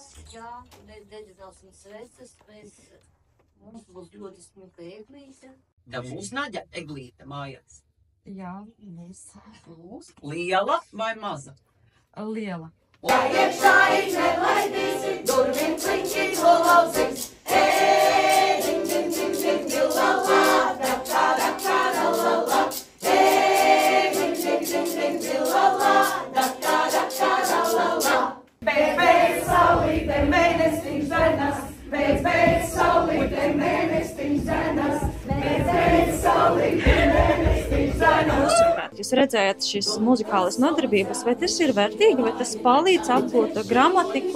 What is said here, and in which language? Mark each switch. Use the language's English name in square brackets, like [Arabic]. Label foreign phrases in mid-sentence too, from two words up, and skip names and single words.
[Latvian] Jā, mēs dedzināsim sveces, mums būs ļoti smuka eglīte. Tev būs Naģa eglīte mājās. Jā, mēs. Liela vai maza? Liela. Iekšā nelaidīsi, durvīm kliņķi nolauzīs. Ding, ding, ding, ding, ding, la, la, da, da, da, da, da, la, la. Ding, ding, ding, ding, ding, la, la, da, da, da, da, da, la, la. Beidz, saulīte, mēnestiņš zenas. Beidz, saulīte, mēnestiņš zenas. Beidz, saulīte, mēnestiņš zenas. Jūs redzējat šīs muzikālas nodarbības, vai tas ir vērtīgi, vai tas palīdz apgūt gramatiku?